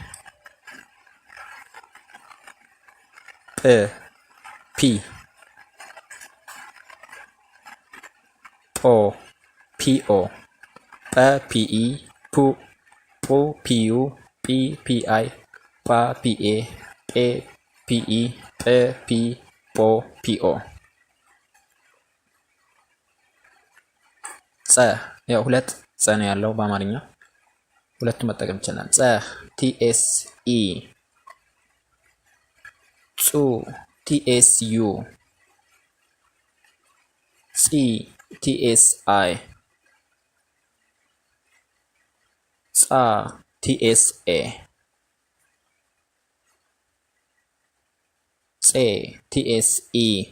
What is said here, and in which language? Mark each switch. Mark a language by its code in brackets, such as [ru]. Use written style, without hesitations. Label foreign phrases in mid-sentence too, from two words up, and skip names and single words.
[am] ጵ P ጶ PO ጰ PE ፑ ጶ PU ጲ PI ጳ PA ጴ PE ጰ P ጶ PO ጸ ያው ሁለት ጸ ነው ያለው በአማርኛ ሁለቱም መጠቀም ይችላል። ጸ TSE ጹ TSU ጺ TSI ጻ TSA ጼ TSE